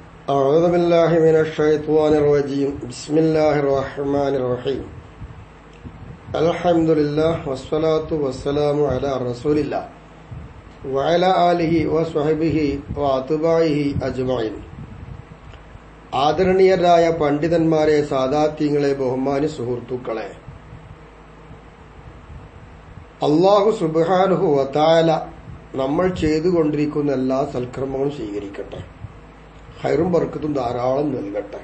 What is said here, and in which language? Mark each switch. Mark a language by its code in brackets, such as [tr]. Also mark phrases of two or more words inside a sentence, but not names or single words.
[ar] أعوذ بالله من الشيطان الرجيم بسم الله الرحمن الرحيم الحمد لله والصلاة والسلام على رسول الله وعلى آله وصحبه وأتباعه أجمعين. [ml] ആദരണീയരായ പണ്ഡിതന്മാരെ, സാദാത്യങ്ങളെ, ബഹുമാന്യ സുഹൃത്തുക്കളെ, [ar] الله سبحانه وتعالى [ml] നമ്മൾ ചെയ്തുകൊണ്ടിരിക്കുന്ന എല്ലാ സൽക്കർമ്മങ്ങളും സ്വീകരിക്കട്ടെ, ഖൈറും ബർക്കത്തും ധാരാളം നൽകട്ടെ.